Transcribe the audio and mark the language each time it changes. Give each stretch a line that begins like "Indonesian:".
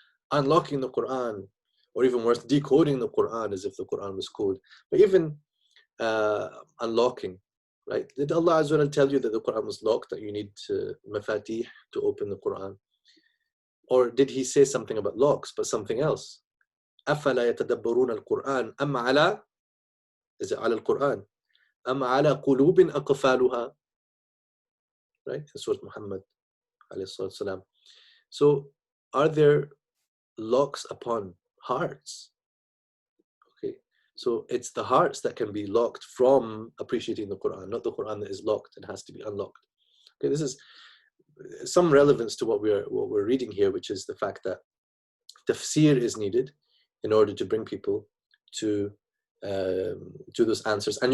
English: Unlocking the Quran, or even worse, decoding the Quran as if the Quran was code. But even unlocking, right? Did Allah Azza wa Jal tell you that the Quran was locked, that you need mafatih to open the Quran? Or did he say something about locks, but something else?
Arabic: أَفَلَا يَتَدَبَّرُونَ الْقُرْآنَ أَمْ عَلَى,
English: is it
Arabic: على القرآن? أَمْ عَلَى قُلُوبٍ أَقْفَالُهَا, right?
English: In Surah Muhammad, alayhi salatu wasalam. So, are there locks upon hearts? Okay, so it's the hearts that can be locked from appreciating the Quran, not the Quran that is locked and has to be unlocked. Okay, this is some relevance to what we're reading here, which is the fact that tafsir is needed in order to bring people to those answers.